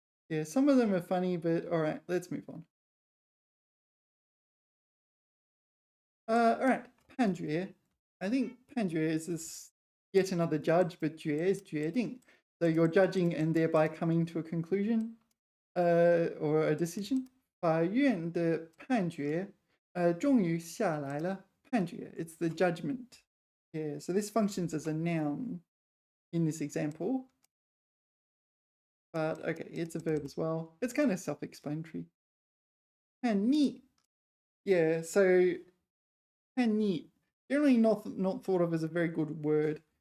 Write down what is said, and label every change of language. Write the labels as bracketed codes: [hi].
[en] Yeah, some of them are funny, but all right, let's move on. All right, 判决. I think 判决 is this yet another judge, but 决 is 决定. So you're judging and thereby coming to a conclusion or a decision. [zh] 法院的判决终于下来了. [en] 判决, it's the judgment. Yeah, so this functions as a noun in this example. But okay, it's a verb as well. It's kind of self-explanatory. [zh] 判逆. [en] Yeah, so 判逆, generally not thought of as a very good word.